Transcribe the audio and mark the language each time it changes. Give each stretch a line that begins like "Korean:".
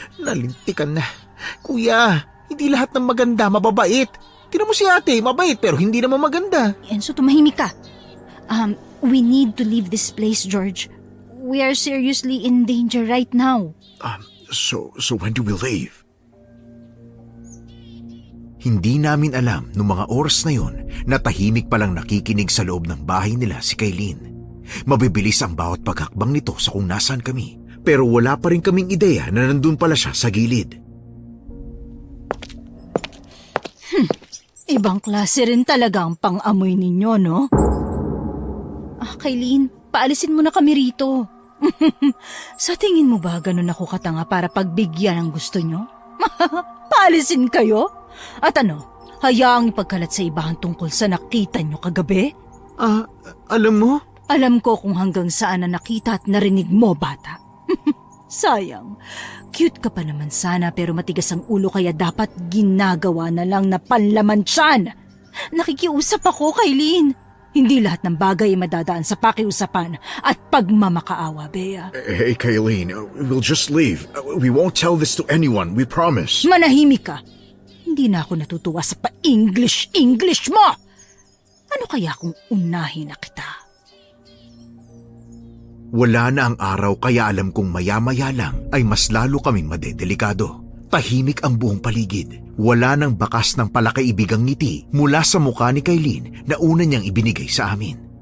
Filipino: Nalintikan na. Kuya, hindi lahat ng maganda mababait. Tingnan mo si ate, mabait pero hindi naman maganda. Enzo, tumahimik ka.
English: We need to leave this place, George. We are seriously in danger right now. So when do we leave?
Filipino: Hindi namin alam noong mga oras na yon na tahimik palang nakikinig sa loob ng bahay nila si Kailin. Mabibilis ang bawat paghakbang nito sa kung nasaan kami, pero wala pa rin kaming ideya na nandun pala siya sa gilid. Ibang klase rin talaga ang pang-amoy ninyo, no? Kailin, paalisin mo na kami rito. Sa tingin mo ba ganun ako katanga para pagbigyan ang gusto nyo? Paalisin kayo? At ano, hayaang ipagkalat sa ibahan tungkol sa nakita nyo kagabi? Alam mo? Alam ko kung hanggang saan na nakita at narinig mo, bata. Sayang, cute ka pa naman sana pero matigas ang ulo kaya dapat ginagawa na lang na panlaman tiyan. Nakikiusap ako, Kailin. Hindi lahat ng bagay ay madadaan sa pakiusapan at pagmamakaawa, Bea.
English: Hey, Kayleen, we'll just leave. We won't tell this to anyone, we promise.
Filipino: Manahimik ka. Hindi na ako natutuwa sa pa-English mo. Ano kaya kung unahin na kita? Wala na ang araw kaya alam kong maya-maya lang ay mas lalo kaming madedelikado. Tahimik ang buong paligid. Wala nang bakas ng palakaibigang ngiti mula sa mukha ni Kailin na una niyang ibinigay sa amin.